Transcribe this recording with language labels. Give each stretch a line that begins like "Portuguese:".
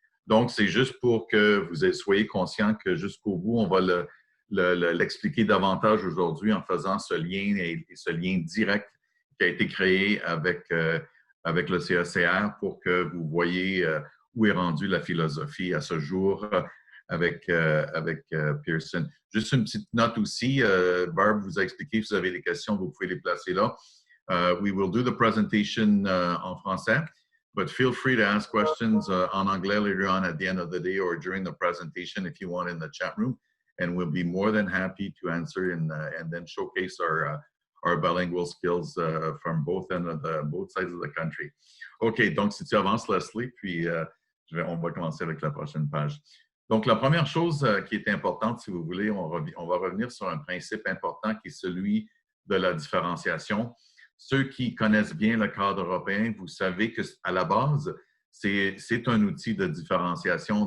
French: Donc, c'est juste pour que vous soyez conscients que jusqu'au bout, on va l'expliquer davantage aujourd'hui en faisant ce lien et ce lien direct qui a été créé avec le CRCR pour que vous voyez où est rendue la philosophie à ce jour avec Pearson. Juste une petite note aussi, Barb vous a expliqué, si vous avez des questions, vous pouvez les placer là.
English: We will do the presentation
French: en français,
English: but feel free to ask questions
French: en anglais
English: later on at the end of the day or during the presentation if you want in the chat room, and we'll be more than happy to answer and then showcase our bilingual skills from both sides of the country.
French: OK, donc si tu avances, Leslie, puis on va commencer avec la prochaine page. Donc, la première chose qui est importante, si vous voulez, on va revenir sur un principe important qui est celui de la différenciation. Ceux qui connaissent bien le cadre européen, vous savez qu'à la base, c'est un outil de différenciation.